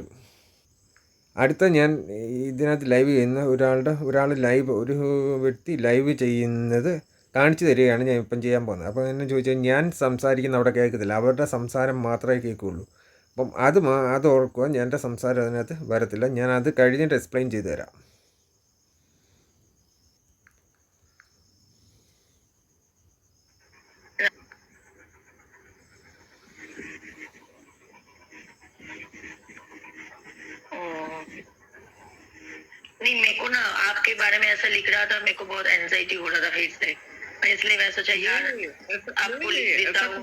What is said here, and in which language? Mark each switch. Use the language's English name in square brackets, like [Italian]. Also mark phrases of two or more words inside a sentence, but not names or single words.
[Malayalam] അടുത്ത ഞാൻ ഇതിനകത്ത് ലൈവ് ചെയ്യുന്ന ഒരു വ്യക്തി ലൈവ് ചെയ്യുന്നത് കാണിച്ചു തരികയാണ് ഞാൻ ഇപ്പം ചെയ്യാൻ പോകുന്നത്. അപ്പോൾ എന്നെ ചോദിച്ചാൽ, ഞാൻ സംസാരിക്കുന്ന അവിടെ കേൾക്കത്തില്ല, അവരുടെ സംസാരം മാത്രമേ കേൾക്കുകയുള്ളൂ. അപ്പം അത് ഓർക്കുക, എൻ്റെ സംസാരം അതിനകത്ത് വരത്തില്ല. ഞാൻ അത് കഴിഞ്ഞിട്ട് എക്സ്പ്ലെയിൻ ചെയ്തു തരാം. [Hindi] नहीं, मेरे को ना आपके बारे में ऐसा लिख रहा था, मेरे को बहुत एंजाइटी हो रहा था फेस से, इसलिए मैं सोचा यार आपको लिख देता हूँ।